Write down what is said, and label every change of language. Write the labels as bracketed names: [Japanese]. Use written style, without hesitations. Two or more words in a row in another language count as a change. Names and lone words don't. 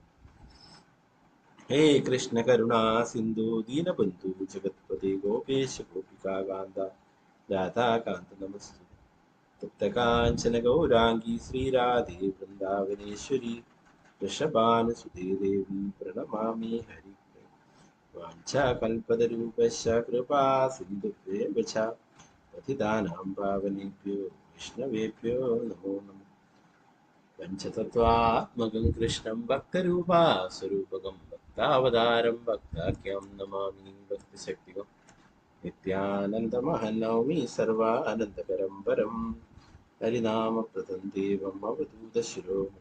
[Sanskrit] ഹേ കൃഷ്ണ കരുണാ സിന്ധു ദീനബന്ധു ജഗത്പതി ഗോപേശ ഗോപികാകാന്ത രാധാകാന്ത നമസ്തു. തപ്തകാഞ്ചന ഗൗരാംഗീ ശ്രീരാധേ വൃന്ദാവനേശ്വരി വൃഷഭാനുസുതേ ദേവി പ്രണമാമി ഹരി. വാഞ്ചാകൽപതരൂപശ്ച കൃപാ സിന്ധുഭ്യേവ ച പതിതാനാം പാവനേഭ്യോ വൈഷ്ണവേഭ്യോ നമോ നമഃ. പഞ്ചതത്വാത്മകം കൃഷ്ണം ഭക്തരൂപാസ്വരൂപകം ഭക്താവതാരം ഭക്താഖ്യം നമാമി ഭക്തിശക്തികം. നിത്യാനന്ദമഹം നൗമി സർവാനന്ദകരം പരം ഹരിനാമപ്രദം ദേവം അവധൂതശിരോമണി.